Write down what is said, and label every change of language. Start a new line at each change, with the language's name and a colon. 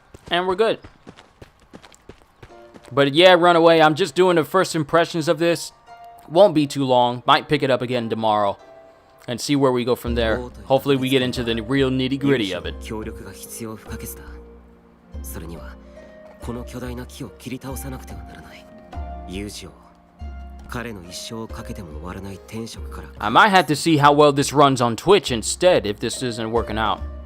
English: And we're good. But yeah, Runaway, I'm just doing the first impressions of this. Won't be too long. Might pick it up again tomorrow and see where we go from there. Hopefully we get into the real nitty-gritty of it.
Japanese: 協力が必要不可欠だ。それにはこの巨大な木を切り倒さなくてはならない。友情。彼の一生をかけても終わらない天職から。
English: I might have to see how well this runs on Twitch instead if this isn't working out.